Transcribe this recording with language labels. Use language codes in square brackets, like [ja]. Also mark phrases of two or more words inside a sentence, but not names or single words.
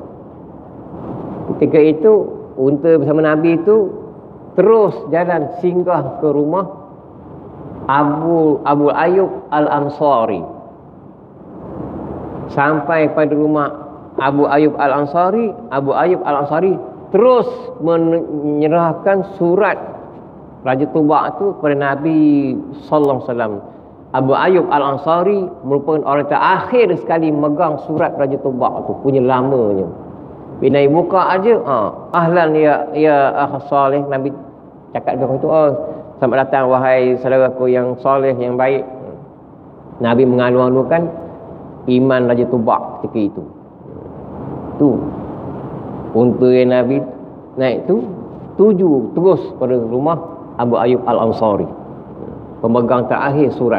[ms] Ketika itu unta bersama Nabi itu terus jalan singgah ke rumah Abu Ayyub Al-Ansari. Sampai pada rumah Abu Ayyub Al-Ansari, Abu Ayyub Al-Ansari terus menyerahkan surat Raja Tubak itu kepada Nabi [ar] صلى الله عليه وسلم. [ms] Abu Ayyub Al-Ansari merupakan orang terakhir sekali megang surat Raja Tubak itu, punya lamanya. Bila buka aja, [ar] أهلا يا أخ صالح, [ms] Nabi cakap dia itu, selamat datang wahai saudaraku yang soleh, yang baik. Nabi mengalu-alukan iman Raja Tubak ketika itu. Tu unta yang Nabi naik tu tuju terus pada rumah Abu Ayyub Al-Ansari, pemegang terakhir surat.